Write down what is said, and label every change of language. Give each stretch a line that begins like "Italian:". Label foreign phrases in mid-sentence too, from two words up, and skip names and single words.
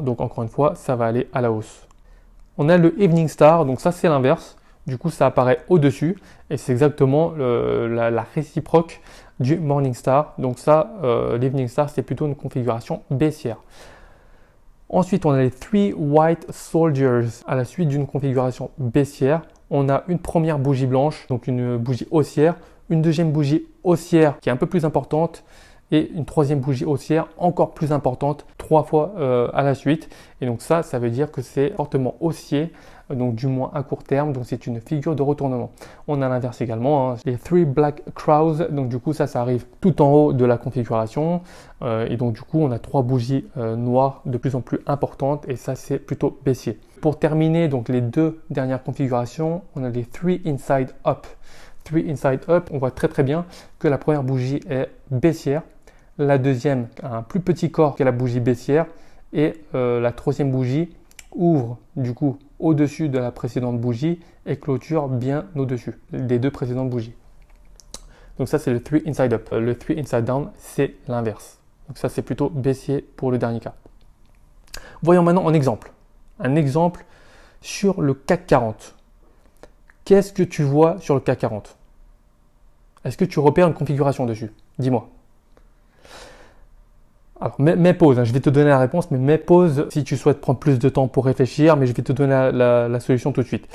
French: Donc encore une fois, ça va aller à la hausse. On a le
English: evening star,
French: donc ça c'est l'inverse. Du coup, ça apparaît au-dessus et c'est exactement la réciproque du
English: morning star.
French: Donc ça, l'
English: evening star,
French: c'est plutôt une configuration baissière. Ensuite, on a les
English: three white soldiers.
French: À la suite d'une configuration baissière, on a une première bougie blanche, donc une bougie haussière, une deuxième bougie haussière qui est un peu plus importante et une troisième bougie haussière encore plus importante, trois fois à la suite. Et donc ça veut dire que c'est fortement haussier, donc du moins à court terme, donc c'est une figure de retournement. On a l'inverse également, hein, les
English: three black crows,
French: donc du coup ça arrive tout en haut de la configuration, et donc du coup on a trois bougies noires de plus en plus importantes, et ça c'est plutôt baissier. Pour terminer donc les deux dernières configurations, on a les
English: three inside up. Three inside up,
French: on voit très bien que la première bougie est baissière, la deuxième a un plus petit corps que la bougie baissière, et la troisième bougie ouvre du coup au-dessus de la précédente bougie et clôture bien au-dessus des deux précédentes bougies. Donc ça c'est le 3
English: inside up.
French: Le 3
English: inside down,
French: c'est l'inverse. Donc ça c'est plutôt baissier pour le dernier cas. Voyons maintenant un exemple. Un exemple sur le CAC 40. Qu'est-ce que tu vois sur le CAC 40? Est-ce que tu repères une configuration dessus? Dis-moi. Alors, mets pause, hein, je vais te donner la réponse, mais mets pause si tu souhaites prendre plus de temps pour réfléchir, mais je vais te donner la solution tout de suite.